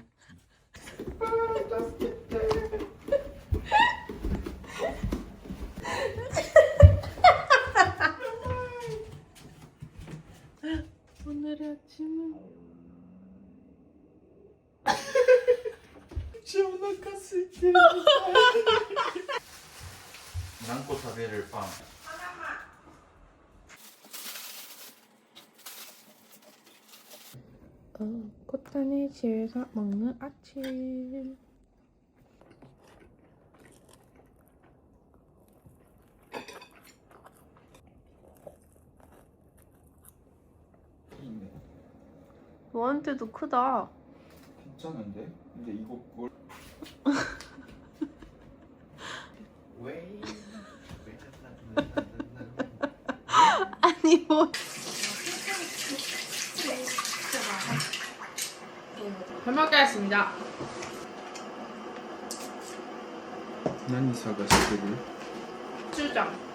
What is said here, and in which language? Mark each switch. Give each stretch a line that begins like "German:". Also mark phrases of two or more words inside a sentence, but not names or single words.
Korean: 오늘의 아침은 진짜
Japanese: お腹空いてる. 何個食べるパン?
Korean: 코타네 집에서 먹는 아침. 너한테도 크다. 괜찮은데? 근데 이거 뭘? 왜? 아니 뭐. 잘 먹겠습니다.
Japanese: 何探してる?
Korean: 주장.